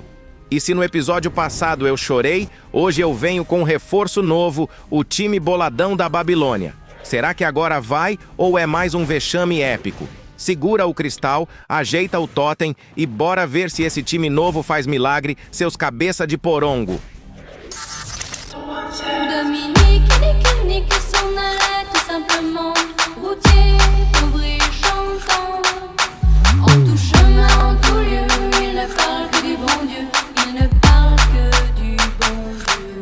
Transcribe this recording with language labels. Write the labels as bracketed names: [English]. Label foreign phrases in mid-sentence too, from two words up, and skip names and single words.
[Portuguese] E se no episódio passado eu chorei, hoje eu venho com um reforço novo, o time boladão da Babilônia. Será que agora vai ou é mais um vexame épico? Segura o cristal, ajeita o totem e bora ver se esse time novo faz milagre, seus cabeça de porongo. [French] Dominique, Nick s'en allait tout simplement. Routier, ouvrier, chantant. En tout chemin, en tout lieu, il ne parle que du bon Dieu. Il ne parle que du bon Dieu.